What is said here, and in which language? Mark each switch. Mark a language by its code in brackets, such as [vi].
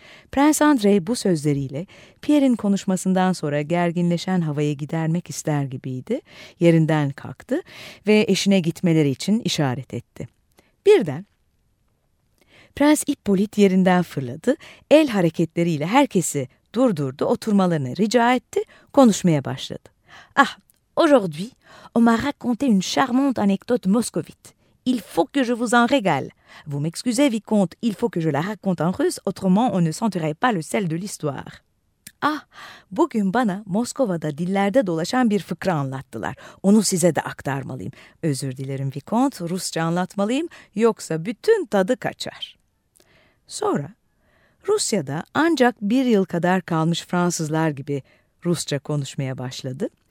[tr] Prens André bu sözleriyle Pierre'in konuşmasından sonra gerginleşen havayı gidermek ister gibiydi. Yerinden kalktı ve eşine gitmeleri için işaret etti. Birden Prens Hippolyte yerinden fırladı, el hareketleriyle herkesi durdurdu, oturmalarını rica etti, konuşmaya başladı. [fr] Ah, aujourd'hui, on m'a raconté une charmante anecdote moscovite. Il faut que je vous en régale. Vous m'excusez, vicomte, il faut que je la raconte en russe, autrement on ne sentirait pas le sel de l'histoire. [tr] Ah, bugün bana Moskova'da dillerde dolaşan bir fıkra anlattılar. Onu size de aktarmalıyım. Özür dilerim, vicomte, Rusça anlatmalıyım, yoksa bütün tadı kaçar. Sonra, Rusya'da ancak bir yıl kadar kalmış Fransızlar gibi Rusça konuşmaya başladı.